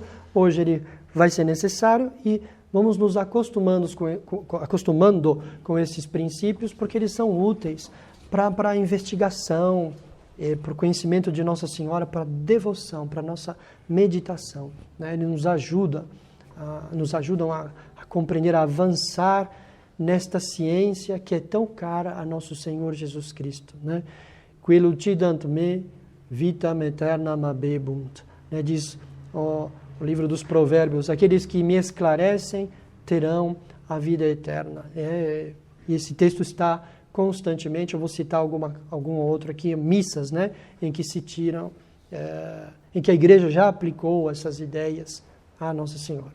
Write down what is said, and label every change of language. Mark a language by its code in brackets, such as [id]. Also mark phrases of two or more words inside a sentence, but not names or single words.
[pt] Hoje ele vai ser necessário e vamos nos acostumando com esses princípios, porque eles são úteis para a investigação, para o conhecimento de Nossa Senhora, para a devoção, para a nossa meditação. Né? Eles nos ajudam a compreender, a avançar nesta ciência que é tão cara a nosso Senhor Jesus Cristo. Né? [la] Qui lucidant me, vitam aeternam habebunt. [pt] Né? Diz o livro dos Provérbios, aqueles que me esclarecem terão a vida eterna. E esse texto está constantemente, eu vou citar algum outro aqui, missas, né? Em que se tiram, em que a igreja já aplicou essas ideias à Nossa Senhora.